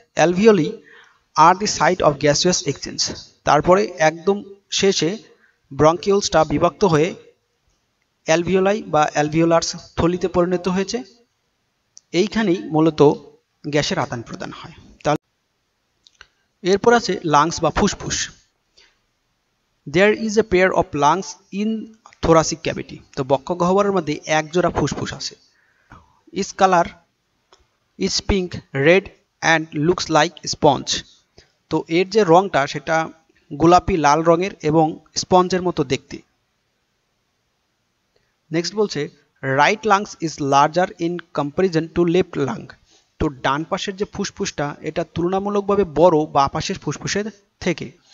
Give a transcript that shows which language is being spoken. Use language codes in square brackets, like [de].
[en] Alveoli are the site of gaseous exchange. [bn] তারপরে একদম শেষে ব্রঙ্কিওলসটা বিভক্ত হয়ে অ্যালভিওলাই বা অ্যালভিওলার থলিতে পরিণত হয়েছে। এইখানেই মূলত গ্যাসের আদান প্রদান হয়। তাহলে এরপর আছে লাংস বা ফুসফুস। [en] There is a pair of lungs in thoracic cavity. [bn] তো বক্ষগহ্বরের মধ্যে এক জোড়া ফুসফুস আছে। [en] Its color is pink, red and looks like sponge. [bn] তো এর যে রংটা সেটা গোলাপি লাল রঙের এবং স্পঞ্জের মতো দেখতে। [en] Next বলছে right lungs is larger in comparison to left lung. [bn] তো ডান পাশের যে ফুসফুসটা এটা তুলনামূলকভাবে বড় বাঁ পাশের ফুসফুসের থেকে।